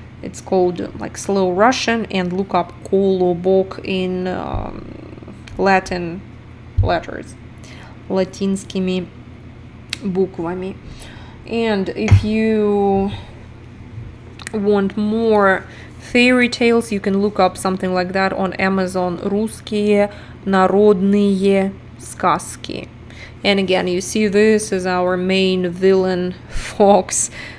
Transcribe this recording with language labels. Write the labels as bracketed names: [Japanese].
[English] It's called like Slow Russian, and look up KOLOBOK in Latin letters, [Russian] латинскими буквами. [English] And if you want more fairy tales, you can look up something like that on Amazon. [Russian] Русские народные сказки. [English] And again, you see this is our main villain, Fox.